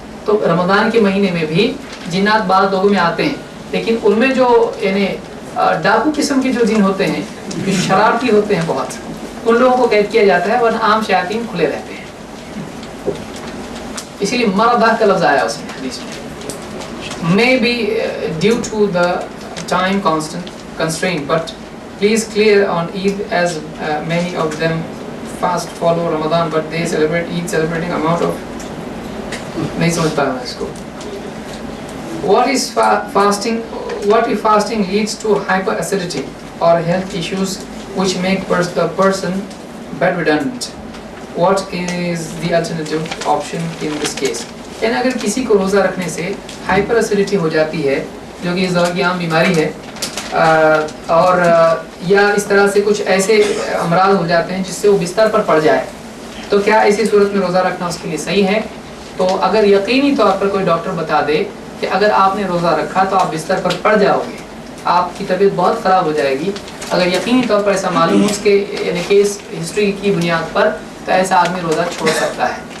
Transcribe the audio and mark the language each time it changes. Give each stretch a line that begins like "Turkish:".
Urdu: تو رمضان کے مہینے میں بھی جنات بعض لوگوں میں آتے ہیں، لیکن ان میں جو یعنی ڈاکو قسم کے جو جن ہوتے ہیں جو شرارتی ہوتے ہیں بہت، ان لوگوں کو قید کیا جاتا ہے، ورنہ عام شیاطین کھلے رہتے ہیں. اسی لیے مرضہ کا لفظ آیا اس میں حدیث میں.
English: may be due to the time constraint, but please clear on Eid as many of them fast follow Ramadan but they celebrate Eid celebrating amount of
Urdu: نہیں سمجھ پایا میں اس کو.
English: What is fasting? What if fasting leads to hyperacidity or health issues which make the person bedridden? What is the alternative option in this case?
Urdu: یعنی اگر کسی کو روزہ رکھنے سے ہائپر ایسیڈیٹی ہو جاتی ہے جو کہ اس دور کی عام بیماری ہے، اور یا اس طرح سے کچھ ایسے امراض ہو جاتے ہیں جس سے وہ بستر پر پڑ جائے، تو کیا ایسی صورت میں روزہ رکھنا اس کے لیے صحیح ہے؟ تو اگر یقینی طور پر کوئی ڈاکٹر بتا دے کہ اگر آپ نے روزہ رکھا تو آپ بستر پر پڑ جاؤ گے، آپ کی طبیعت بہت خراب ہو جائے گی، اگر یقینی طور پر ایسا معلوم ہو اس کے یعنی کیس ہسٹری کی بنیاد پر، تو ایسا آدمی روزہ چھوڑ سکتا ہے.